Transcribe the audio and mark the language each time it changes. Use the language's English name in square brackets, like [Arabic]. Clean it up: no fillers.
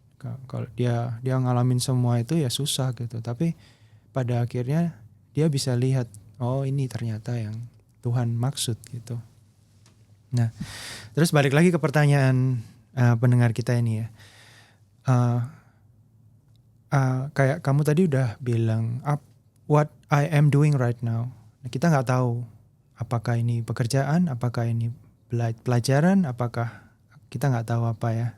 [Indonesian] Kalau dia ngalamin semua itu ya susah gitu. Tapi pada akhirnya dia bisa lihat, oh ini ternyata yang Tuhan maksud gitu. Nah, terus balik lagi ke pertanyaan pendengar kita ini ya. Kayak kamu tadi udah bilang, [English] what I am doing right now. [Indonesian] Nah, kita nggak tahu apakah ini pekerjaan, apakah ini pelajaran, apakah kita nggak tahu apa ya.